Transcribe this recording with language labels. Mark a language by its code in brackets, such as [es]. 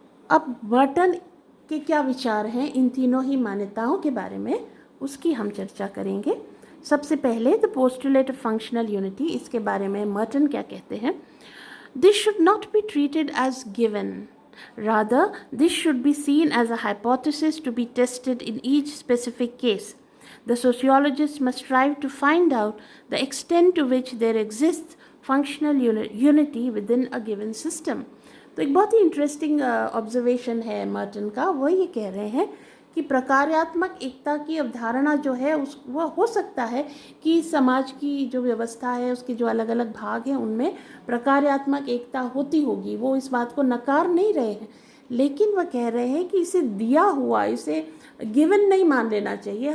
[hi] अब मर्टन के क्या विचार हैं इन तीनों ही मान्यताओं के बारे में, उसकी हम चर्चा करेंगे। सबसे पहले the postulate of functional unity, इसके बारे में मर्टन क्या कहते हैं? [en] This should not be treated as given, rather this should be seen as a hypothesis to be tested in each specific case. The sociologist must strive to find out the extent to which there exists functional unity within a given system. [hi] तो एक बहुत ही interesting observation है Merton का। वो ये कह रहे हैं कि प्रकार्यात्मक एकता की अवधारणा जो है उस वह हो सकता है कि समाज की जो व्यवस्था है उसके जो अलग अलग भाग हैं उनमें प्रकार्यात्मक एकता होती होगी, वो इस बात को नकार नहीं रहे हैं, लेकिन वह कह रहे हैं कि इसे दिया हुआ, इसे गिवन नहीं मान लेना चाहिए।